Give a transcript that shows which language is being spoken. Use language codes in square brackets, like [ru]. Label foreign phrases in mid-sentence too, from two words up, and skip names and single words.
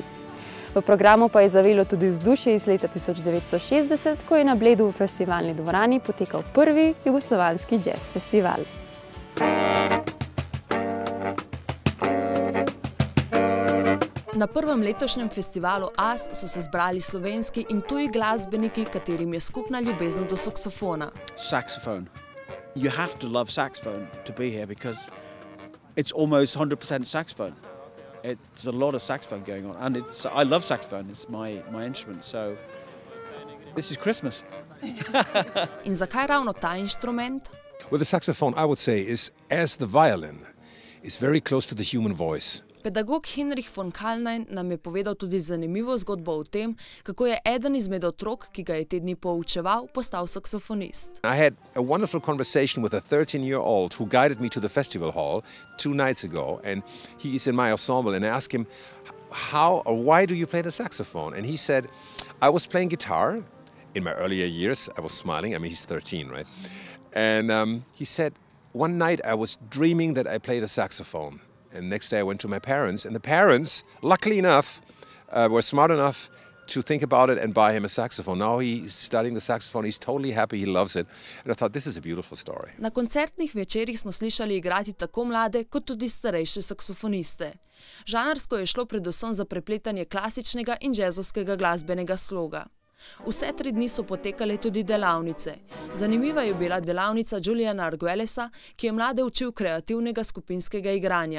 [sl] V programu pa je zavelo tudi vzdušje iz leta 1960, ko je na Bledu v festivalni dvorani potekal prvi jugoslovanski jazz festival. Na prvem letošnjem festivalu AS so se zbrali slovenski in tuji glasbeniki, katerim je skupna ljubezen do saksofona. [en] Saxophone. You have to love saxophone to be here because it's almost 100% saxophone. It's a lot of saxophone going on, and I love saxophone. It's my instrument, so this is Christmas. [sl] In zakaj ravno ta inštrument? [en] Well, the saxophone, I would say, is as the violin, is very close to the human voice. [sl] Pedagog Hinrich von Kalnein nam je povedal tudi zanimivo zgodbo o tem, kako je eden izmed otrok, ki ga je te dni poučeval, postal saksofonist. [en] I had a wonderful conversation with a 13-year-old who guided me to the festival hall 2 nights ago, and he is in my ensemble, and I asked him, how or why do you play the saxophone? And he said, I was playing guitar in my earlier years. I was smiling. I mean, he's 13, right? And he said, one night I was dreaming that I played the saxophone. And next day I went to my parents, and the parents, luckily enough, were smart enough to think about it and buy him a saxophone. Now he's studying the saxophone, he's totally happy, he loves it. And I thought, this is a beautiful story. [sl] Na koncertnih večerih smo slišali igrati tako mlade, kot tudi starejše saksofoniste. Žanrsko je šlo predvsem za prepletanje klasičnega in džezovskega glasbenega sloga. Vse 3 dni so potekale tudi delavnice. Zanimiva je bila delavnica Juliana Arguellesa, ki je mlade učil kreativnega skupinskega igranja.